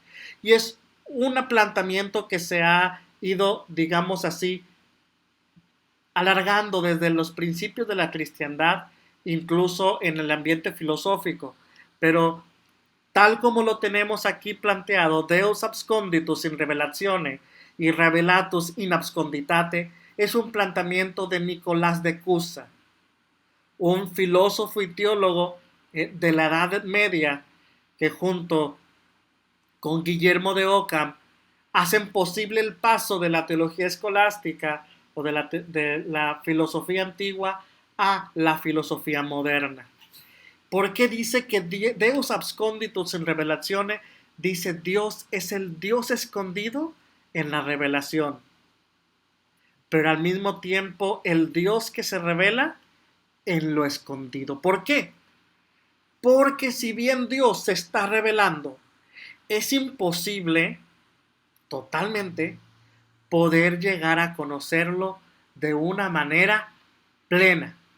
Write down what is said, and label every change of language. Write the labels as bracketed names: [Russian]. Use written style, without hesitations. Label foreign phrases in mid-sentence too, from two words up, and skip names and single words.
[Spanish] Y es un planteamiento que se ha ido, digamos así, alargando desde los principios de la cristiandad, incluso en el ambiente filosófico. Pero tal como lo tenemos aquí planteado, [Latin] Deus absconditus in revelatione y revelatus in absconditate, [Spanish] es un planteamiento de Nicolás de Cusa, un filósofo y teólogo de la Edad Media que junto con Guillermo de Ockham hacen posible el paso de la teología escolástica o de la filosofía antigua a la filosofía moderna. ¿Por qué dice que [Latin] Deus absconditus in revelatione? [Spanish] Dice, Dios es el Dios escondido en la revelación, pero al mismo tiempo el Dios que se revela en lo escondido. ¿Por qué? Porque si bien Dios se está revelando, es imposible totalmente poder llegar a conocerlo de una manera plena.